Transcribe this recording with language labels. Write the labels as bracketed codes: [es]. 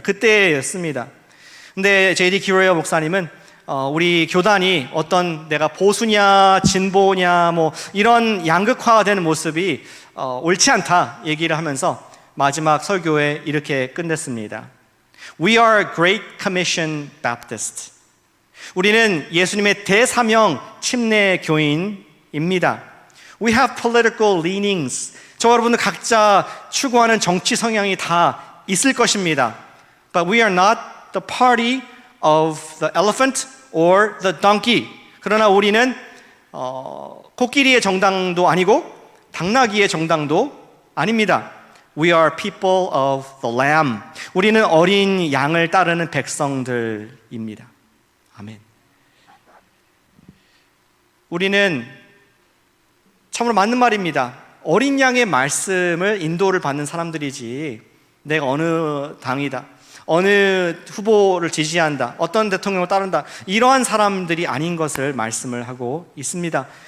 [ko] 그때였습니다. 근데 J.D. Greer 목사님은 우리 교단이 어떤 내가 보수냐 진보냐 이런 양극화되는 모습이 옳지 않다 얘기를 하면서 마지막 설교에 이렇게 끝냈습니다. [en] We are Great Commission Baptist. [ko] 우리는 예수님의 대사명 침례 교인입니다. [en] We have political leanings. [ko] 저와 여러분은 각자 추구하는 정치 성향이 다 있을 것입니다. [en] But we are not the party of the elephant or the donkey. [ko] 그러나 우리는 코끼리의 정당도 아니고 당나귀의 정당도 아닙니다. [en] We are people of the lamb. [ko] 우리는 어린 양을 따르는 백성들입니다. 아멘. 우리는 참으로 맞는 말입니다. 어린 양의 말씀을 인도를 받는 사람들이지 내가 어느 당이다, 어느 후보를 지지한다, 어떤 대통령을 따른다, 이러한 사람들이 아닌 것을 말씀을 하고 있습니다.